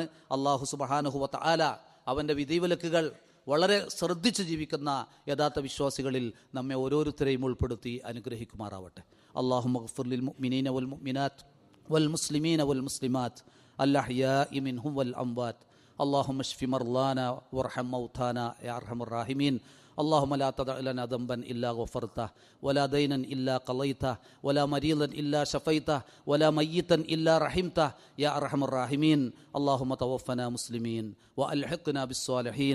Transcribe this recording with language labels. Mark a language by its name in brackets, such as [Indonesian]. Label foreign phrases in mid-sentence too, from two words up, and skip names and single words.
[Arabic] الله سبحانه وتعالى [Malayalam] അവൻ്റെ വിധിവിലക്കുകൾ വളരെ ശ്രദ്ധിച്ച് ജീവിക്കുന്ന യഥാർത്ഥ വിശ്വാസികളിൽ നമ്മെ ഓരോരുത്തരെയും ഉൾപ്പെടുത്തി അനുഗ്രഹിക്കുമാറാവട്ടെ. [Arabic] اللهم اغفر للمؤمنين والمؤمنات والمسلمين والمسلمات الأحياء منهم والأموات. اللهم اشف مرضانا وارحم موتانا يا ارحم الراحمين. اللهم لا تدع لنا ذنبا الا غفرته ولا دينا الا قضيته ولا مريضا الا شفيته ولا ميتا الا رحمته يا ارحم الراحمين. اللهم توفنا مسلمين والحقنا بالصالحين.